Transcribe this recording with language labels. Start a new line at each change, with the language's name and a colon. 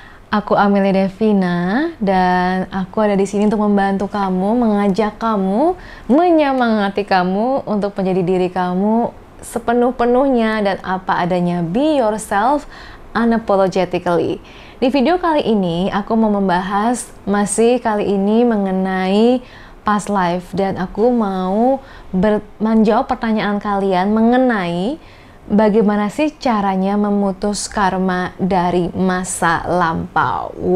Indonesian: Aku Amelia Devina dan aku ada di sini untuk membantu kamu, mengajak kamu, menyemangati kamu untuk menjadi diri kamu sepenuh-penuhnya dan apa adanya.
English: Be yourself unapologetically.
Indonesian: Di video kali ini aku mau membahas kali ini mengenai past life dan aku mau menjawab pertanyaan kalian mengenai bagaimana sih caranya memutus karma dari masa lampau?